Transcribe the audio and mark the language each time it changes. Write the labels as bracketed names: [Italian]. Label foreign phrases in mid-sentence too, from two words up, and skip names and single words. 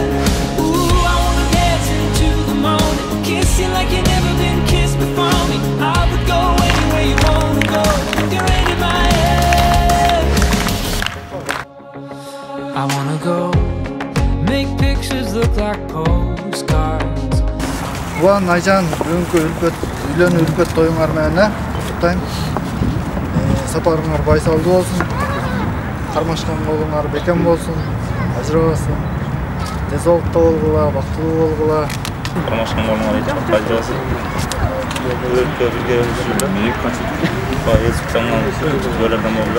[English] Ooh, I wanna dance into the morning, kiss you like you never been kissed before me. I would go anywhere you wanna go, with your hand in my head. I wanna go. Make pictures look like postcards. [Kyrgyz] Уан Айжан бүгүнкү үйлөнүү үлпөт тоюңар менен куттайм. Сапарыңар байсалдуу болсун. Кармашкан колуңар бекем болсун. Ажырабасын. Дезолукта болгула, бактылуу болгула. Кармашкан колуңар ажырабасын. Өркө бирге жүрүп, байсалдуу жолдордон болгула.